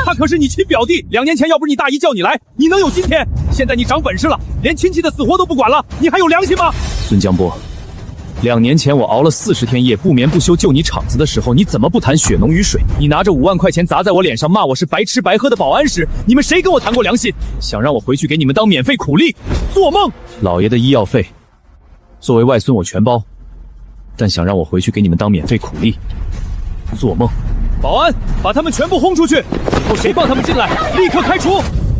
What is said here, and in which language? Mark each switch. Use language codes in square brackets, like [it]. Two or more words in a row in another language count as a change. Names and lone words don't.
[zh] 他可是你親表弟，2年前要不是你大姨叫你來，你能有今天？現在你長本事了，連親戚的死活都不管了，你還有良心嗎？孫江波，2年前我熬了40天夜，不眠不休救你廠子的時候，你怎麼不談血濃於水？你拿着5萬塊錢砸在我臉上，罵我是白吃白喝的保安時，你們誰跟我談過良心？想讓我回去給你們當免費苦力？做夢！老爺的醫藥費，作為外孫我全包，但想讓我回去給你們當免費苦力？做夢！保安，把他們全部轟出去！以後誰放他們進來，立刻開除！